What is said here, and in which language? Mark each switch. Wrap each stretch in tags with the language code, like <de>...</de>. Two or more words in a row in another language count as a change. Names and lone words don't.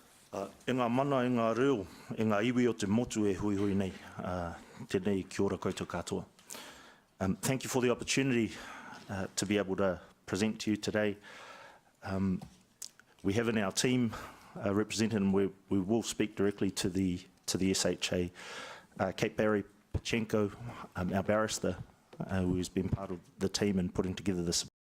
<mi>E ngā mana, e ngā reo, e ngā iwi o te motu e hui hui nei. Tēnei kia ora koutou katoa.</mi> <en>Thank you for the opportunity to be able to present to you today. We have in our team represented, and we will speak directly to the SHA, Kate Barry Pachenko, our barrister, who has been part of the team in putting together this.</en>